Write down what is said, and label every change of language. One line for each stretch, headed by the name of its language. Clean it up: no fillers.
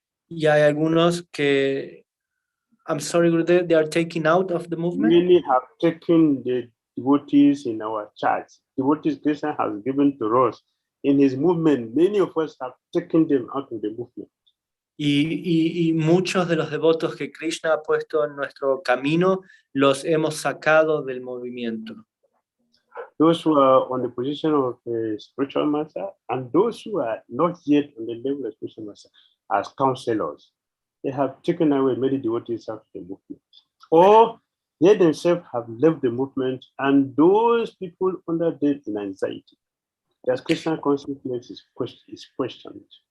Spanish: Y hay algunos que,
English: I'm sorry, Gurudev, they are taken out of the movement. Many have taken the devotees in our charge. Devotees Krishna has given to us in his movement. Many of us have taken them out of the movement.
Spanish: Y muchos de los devotos que Krishna ha puesto en nuestro camino los hemos sacado del movimiento.
English: Those who are on the position of a spiritual master and those who are not yet on the level of spiritual master as counselors, they have taken away many devotees out of the movement. Or they themselves have left the movement and those people under death in anxiety. Their Krishna consciousness is questioned.